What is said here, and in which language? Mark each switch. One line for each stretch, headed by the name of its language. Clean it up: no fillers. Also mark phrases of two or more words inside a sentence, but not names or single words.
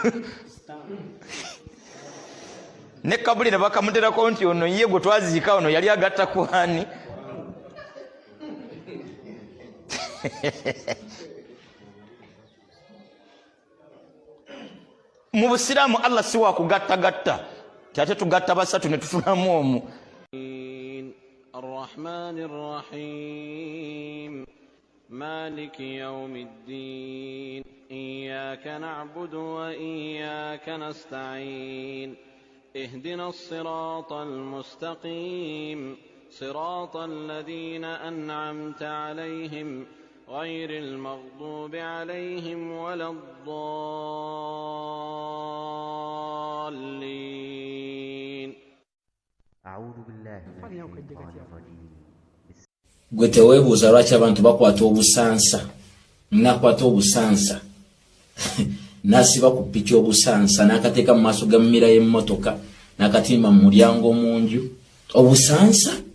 Ganda: Ne kabuli ne bakamuteerako nti ono ye gwe twaziika ono yali agatta ku ani. Mu Busiraamu Allah si wa kugattagatta. Ate tugatta basatu ne tufunamu omu.
Arabic: الرحمن الرحيم مالك يوم الدين إياك نعبد وإياك نستعين اهدنا الصراط المستقيم صراط الذين أنعمت عليهم غير المغضوب عليهم ولا الضالين
Ganda: gwe teweebuuza lwaki abantu bakwata obusansa nakwata obusansa nasiba ku ppiki obusansa n'akateeka mu maaso ga mmira y'emmotoka n'akatimba mu mulyango munju obusansa